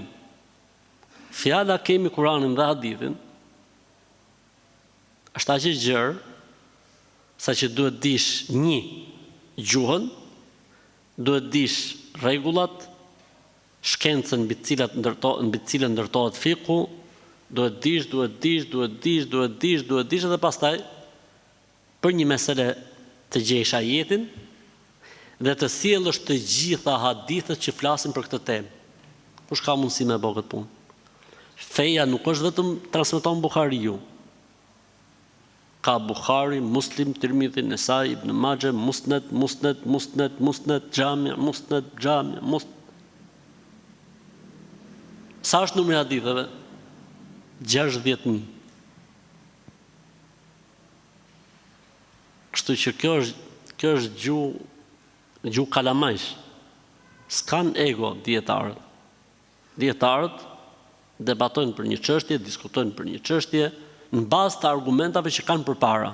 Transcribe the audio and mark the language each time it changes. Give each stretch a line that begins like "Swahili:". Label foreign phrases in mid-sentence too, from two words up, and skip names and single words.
Albanian: Fjala kemi Kur'anin dhe hadithin është aq e gjerë sa që duhet dish një gjuhën, duhet dish rregullat, shkencën mbi të cilën ndërtohet fiku, duhet dish edhe pastaj për një mesele të gjesh ajetin dhe të sjellësh të gjitha hadithet që flasin për këtë temë. Kush ka mundësi me bë këtë punë? Feja nuk është vetëm transmeton Buhariu. Ka Buhari, Muslim, Tirmidhi, Nesai, Ibn Majah, Musnad, Jami'. Sa është numri i haditheve? 60.000. Kështu që kjo është gjuhë kalamajsh. S'kan ego dietarët. Dietarët debatojnë për një çështje, diskutojnë për një çështje në bazë të argumentave që kanë përpara.